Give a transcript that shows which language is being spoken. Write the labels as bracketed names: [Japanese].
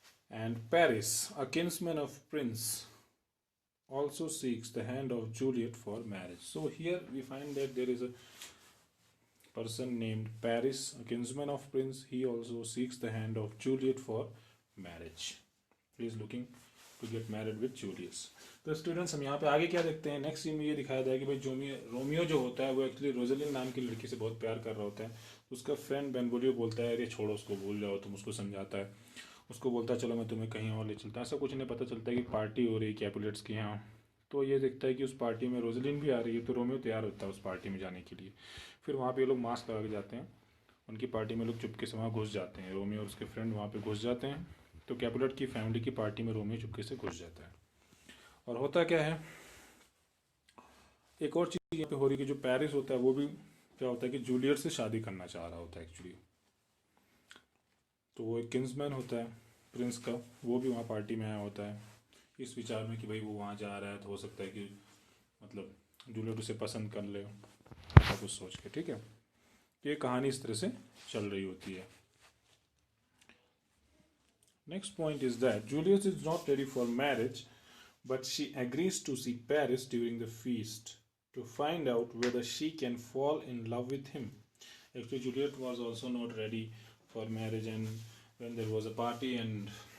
[English] And Paris, a kinsman of Prince, also seeks the hand of Juliet for marriage. So here we find that there is a person named Paris, a kinsman of Prince. He also seeks the hand of Juliet for marriage. He is looking to get married with Julius. [Hindi] तो students हम यहाँ पे आगे क्या देखते हैं, next scene में ये दिखाया जाए कि भाई रोमियो जो होता है वो एक्चुअली रोजलिन नाम की लड़की से बहुत प्यार कर रहा होता है। उसका फ्रेंड बेनवोलियो बोलता है अरे छोड़ो उसको, भूल जाओ तुम, उसको समझाता है, उसको बोलता है चलो मैं तुम्हें कहीं और ले चलता है। ऐसा कुछ नहीं, पता चलता है कि पार्टी हो रही है कैपुलेट्स की यहाँ। तो ये देखता है कि उस पार्टी में रोजलिन भी आ रही है, तो रोमियो तैयार होता है उस पार्टी में जाने के लिए। फिर वहाँ पे लोग मास्क लगा के जाते हैं, उनकी पार्टी में लोग चुपके से वहाँ घुस जाते हैं, रोमियो और उसके फ्रेंड वहाँ पे घुस जाते हैं। तो कैपुलेट की फैमिली की पार्टी में रोमियो चुपके से घुस जाता है। और होता क्या है, एक और चीज़ यहाँ पे हो रही है कि जो पेरिस होता है वो भी क्या होता है कि जूलियट से शादी करना चाह रहा होता है एक्चुअली। तो वो एक किंग्समैन होता है प्रिंस का, वो भी वहाँ पार्टी में आया होता है इस विचार में कि भाई वो वहाँ जा रहा है तो हो सकता है कि मतलब जूलियट उसे पसंद कर ले, ऐसा कुछ सोच के, ठीक है। ये कहानी इस तरह से चल रही होती है। [English] Next point is that Julius is not ready for marriage, but she agrees to see Paris during the feast to find out whether she can fall in love with him. Actually, Juliet was also not ready for marriage, and when there was a party and